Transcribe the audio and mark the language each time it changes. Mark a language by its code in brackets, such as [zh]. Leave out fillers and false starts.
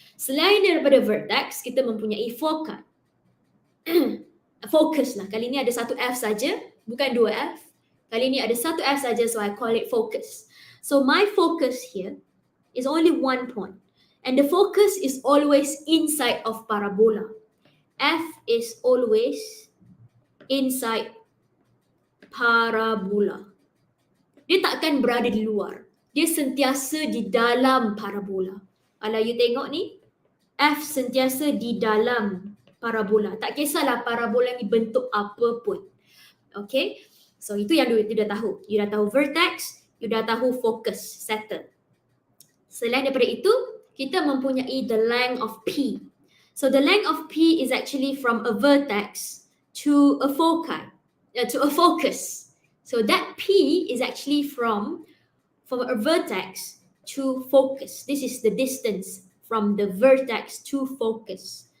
[ms] Selain daripada vertex, kita mempunyai foci. Focus lah. Kali ni ada satu F saja, bukan dua F. Kali ni ada satu F saja, [en] so I call it focus. So my focus here is only one point. And the focus is always inside of parabola. F is always inside parabola. [ms] Dia takkan berada di luar. Dia sentiasa di dalam parabola. Kalau you tengok ni, F sentiasa di dalam parabola. Tak kisahlah parabola ni bentuk apa pun. Okay? So itu yang you dah tahu. You dah tahu vertex, you dah tahu focus, settle. Selain daripada itu, kita mempunyai [en] the length of P. So the length of P is actually from a vertex to a foci, to a focus. So that P is actually from a vertex to focus. This is the distance from the vertex to focus.